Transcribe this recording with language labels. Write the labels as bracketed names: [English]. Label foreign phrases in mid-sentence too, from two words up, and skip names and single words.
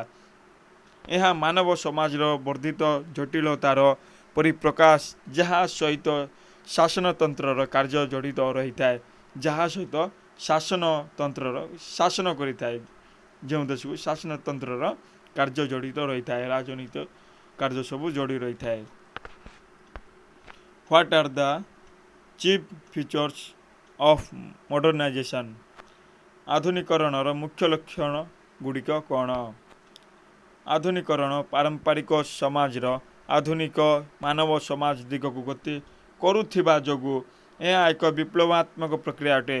[Odia] ଏହା ମାନବ ସମାଜର ବର୍ଦ୍ଧିତ ଜଟିଳତାର ପରିପ୍ରକାଶ, ଯାହା ସହିତ ଶାସନତନ୍ତ୍ରର କାର୍ଯ୍ୟ ଜଡ଼ିତ ରହିଥାଏ। ଶାସନ କରିଥାଏ ଯେଉଁ ଦେଶକୁ ଶାସନତନ୍ତ୍ରର କାର୍ଯ୍ୟ ଜଡ଼ିତ ରହିଥାଏ, ରାଜନୈତିକ କାର୍ଯ୍ୟ ସବୁ ଜଡ଼ିତ ରହିଥାଏ। [English] What are the chief features of modernization. [Odia] ଆଧୁନିକରଣର ମୁଖ୍ୟ ଲକ୍ଷଣ ଗୁଡ଼ିକ କ'ଣ? ଆଧୁନିକରଣ ପାରମ୍ପରିକ ସମାଜର ଆଧୁନିକ ମାନବ ସମାଜ ଦିଗକୁ ଗତି କରୁଥିବା ଯୋଗୁଁ ଏହା ଏକ ବିପ୍ଳବାତ୍ମକ ପ୍ରକ୍ରିୟା ଅଟେ।